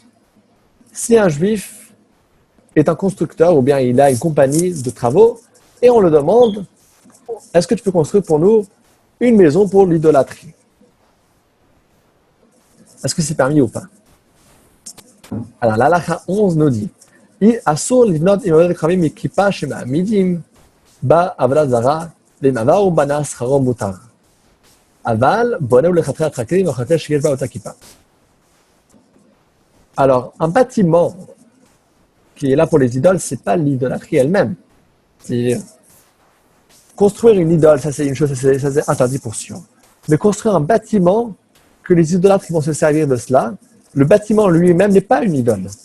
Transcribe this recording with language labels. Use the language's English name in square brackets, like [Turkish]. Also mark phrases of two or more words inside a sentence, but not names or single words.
[French] Si un juif est un constructeur, ou bien il a une compagnie de travaux, et on le demande, est-ce que tu peux construire pour nous une maison pour l'idolâtrie? Est-ce que c'est permis ou pas? Alors, la halakha 11 nous dit, [Hebrew] אסור לבנות עם עבודת כוכבים מכיפה שמעמידים בה עבודת זרה, ואם עבר הוא בנה שכרו מותר. אבל בונה לכתחילה כלים וחוטא שיש בה אותה כיפה. [French] Alors, un bâtiment qui est là pour les idoles, c'est pas l'idolâtrie elle-même. C'est construire une idole, ça c'est une chose, ça c'est interdit pour sûr. Mais construire un bâtiment que les idolâtres vont se servir de cela, le bâtiment lui-même n'est pas une idole.